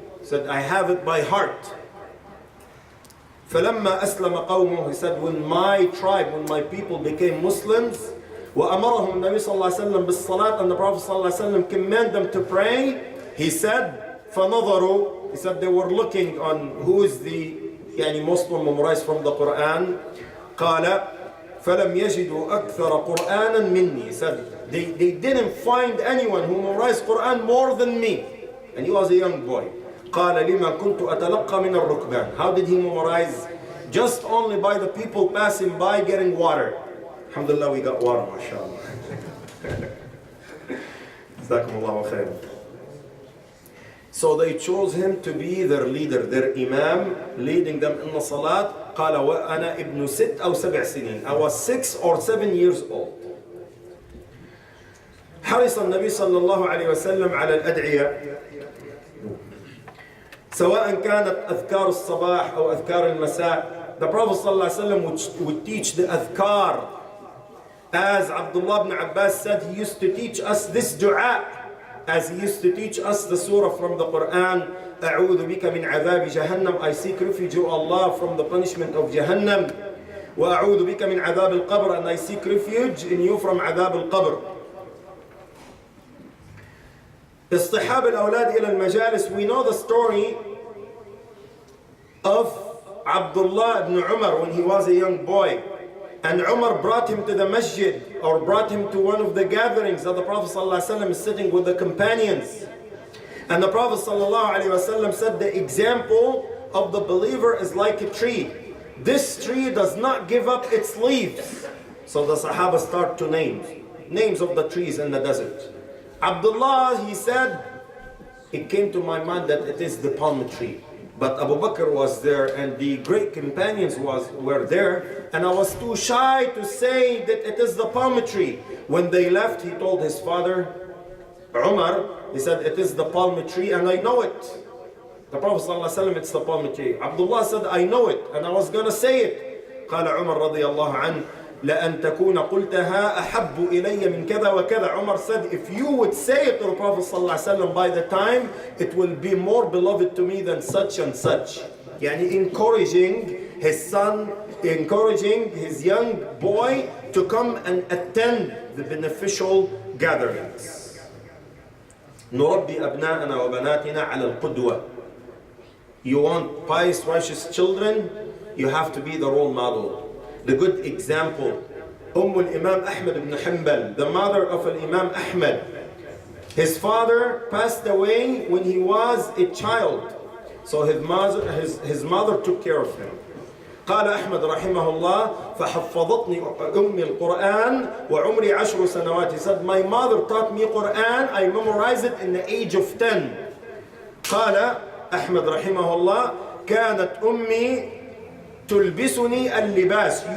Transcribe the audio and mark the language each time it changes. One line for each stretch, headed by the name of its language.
English: He said, I have it by heart.
Arabic: فلما أسلم قومه.
English: He said, when my tribe, when my people became Muslims,
Arabic: وأمرهم النبي صلى الله عليه وسلم بالصلاة,
English: and the Prophet صلى الله عليه وسلم commanded them to pray, he said,
Arabic: فنظروا.
English: He said they were looking on who is the most memorized from the Quran.
Arabic: قال فلم يجدوا أكثر قرآنا مني.
English: He said they didn't find anyone who memorized Quran more than me, and he was a young boy.
Arabic: قال لما كنت أتلقى من الركبان.
English: How did he memorize? Just only by the people passing by getting water. Alhamdulillah, we got water, mashallah. Jazakumullahu khair. So they chose him to be their leader, their imam, leading them in the salat.
Arabic: قال وأنا ابن 6 أو 7 سنين.
English: I was 6 or 7 years old.
Arabic: حرص النبي صلى الله عليه وسلم على الأدعية سواء كانت أذكار الصباح أو أذكار المساء.
English: The Prophet صلى الله عليه وسلم would teach the adhkar. As Abdullah ibn Abbas said, he used to teach us this dua, as he used to teach us the surah from the Quran,
Arabic: أعوذ بك من عذاب جهنم,
English: I seek refuge, O Allah, from the punishment of Jahannam,
Arabic: وأعوذ بك من عذاب القبر,
English: and I seek refuge in you from
Arabic: عذاب القبر. اصطحاب الأولاد إلى المجالس.
English: We know the story of Abdullah ibn Umar when he was a young boy. And Umar brought him to the masjid, or brought him to one of the gatherings that the Prophet ﷺ is sitting with the companions. And the Prophet ﷺ said the example of the believer is like a tree. This tree does not give up its leaves. So the Sahaba start to name names of the trees in the desert. Abdullah, he said, it came to my mind that it is the palm tree. But Abu Bakr was there and the great companions were there, and I was too shy to say that it is the palm tree. When they left, he told his father, Umar, he said, it is the palm tree and I know it. The Prophet ﷺ, it's the palmity. Abdullah said, I know it, and I was going to say it.
Arabic: قال عمر رضي الله عنه لأن تكون قلتها أحب إلي من كذا وكذا.
English: Umar said, if you would say it to the Prophet ﷺ by the time, it will be more beloved to me than such and such. Yani encouraging his son, encouraging his young boy to come and attend the beneficial gatherings.
Arabic: نربي أبناءنا وبناتنا على القدوة.
English: You want pious, righteous children, you have to be the role model, the good example. Imam Ahmad ibn Hanbal, the mother of Imam Ahmad, his father passed away when he was a child, so his mother took care of him.
Arabic: قال أحمد رحمه الله فحفظتني أمي القرآن وعمري 10 سنوات.
English: He said, my mother taught me Quran, I memorized it in the age of 10.
Arabic: قال أحمد رحمه الله كانت أمي تلبسني اللباس.